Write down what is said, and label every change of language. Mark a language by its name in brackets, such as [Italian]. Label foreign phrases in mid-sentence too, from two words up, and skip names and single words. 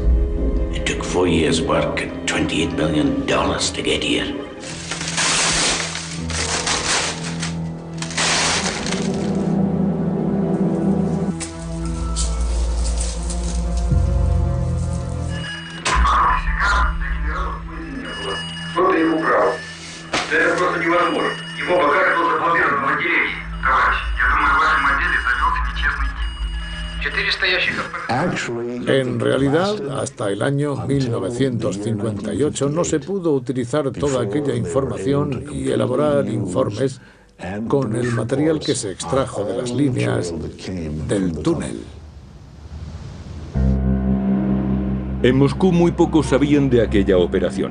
[English] It took 4 years' work and $28 million to get here. [Russian] Кто-то их украл. Да это просто невозможно. Его багаж был заблокирован в отделении. Товарищ, я думаю, в вашем отделе завелся нечестный тип. 400 ящиков... [Spanish] En realidad, hasta el año 1958 no se pudo utilizar toda aquella información y elaborar informes con el material que se extrajo de las líneas del túnel. En Moscú muy pocos sabían de aquella operación.